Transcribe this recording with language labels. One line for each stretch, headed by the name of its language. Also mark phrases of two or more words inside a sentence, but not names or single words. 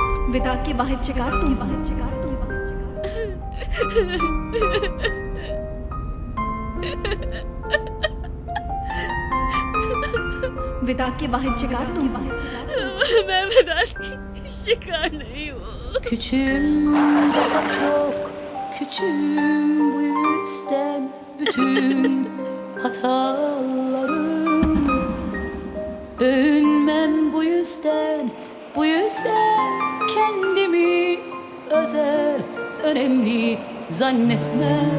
Hindi: विदा के बाहर शिकार तुम बाहर शिकार तुम बाहर शिकार विदा के बाहर शिकार तुम बाहर शिकार मैं विदा की शिकार नहीं हूँ.
Turkish: Küçüğüm, daha çok küçüğüm, bu yüzden bütün hatalarım. Övünmem bu yüzden kendimi özel, önemli zannetmem.